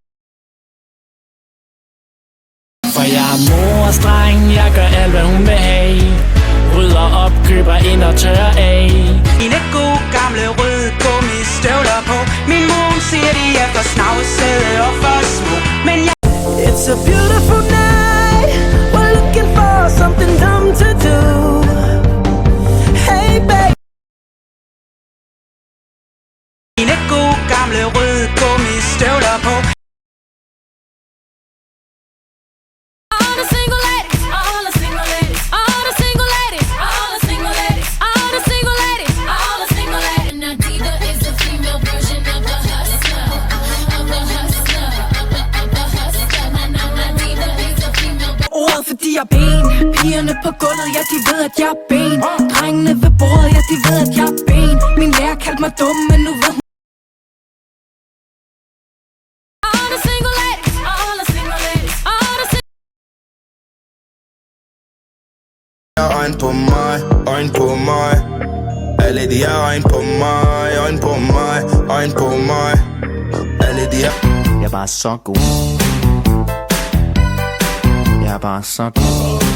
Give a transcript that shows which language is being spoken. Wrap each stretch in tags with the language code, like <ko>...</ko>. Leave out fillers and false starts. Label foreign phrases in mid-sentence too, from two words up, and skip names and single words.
<da>For jeg er mors dreng, jeg gør alt hvad hun vil have. Rydder op, køber ind og tørrer af. Mine gode gamle røde gummistøvler på. Min mor siger de er for snavsede og for små. Men jeg</da> <en>It's a beautiful night. We're looking for something dumb to do. Hey baby.</en> <da>mine gode gamle røde gummistøvler på.</da> <en>All the single ladies, all the single ladies, all the single ladies, all the single ladies, all the single ladies, all the single ladies. Now Diva is the female version of a hustler, of a hustler, of a hustler. Now Diva is the female.</en> <da>Ordet fordi jeg er ben. Pigerne på gulvet, ja de ved at jeg er ben. Drengene ved bordet, ja de ved at jeg er ben. Min lærer kaldte mig dum, men nu ved hun.</da> <en>All the single ladies, all the single ladies, all the single.</en> <da>Øjn på mig, øjn på mig. Alle de her øjn på mig, øjn på mig, øjn på mig. Alle de her. Jeg er bare så god. Jeg er bare så god.</da>